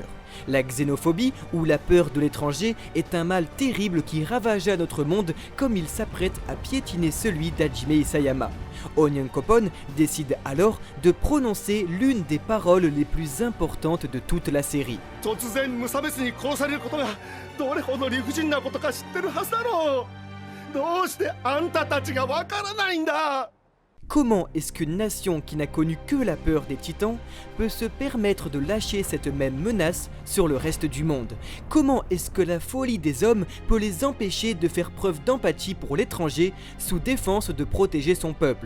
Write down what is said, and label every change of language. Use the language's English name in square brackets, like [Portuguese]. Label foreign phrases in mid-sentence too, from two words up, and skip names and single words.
[French] La xénophobie, ou la peur de l'étranger, est un mal terrible qui ravagea notre monde comme il s'apprête à piétiner celui d'Hajime Isayama. Onyankopon décide alors de prononcer l'une des paroles les plus importantes de toute la série. [Japanese] 突然無差別に殺されることがどれほど理不尽なことか知ってるはずだろう。どうしてあんたたちがわからないんだ。 [French] Comment est-ce qu'une nation qui n'a connu que la peur des titans peut se permettre de lâcher cette même menace sur le reste du monde? Comment est-ce que la folie des hommes peut les empêcher de faire preuve d'empathie pour l'étranger sous défense de protéger son peuple?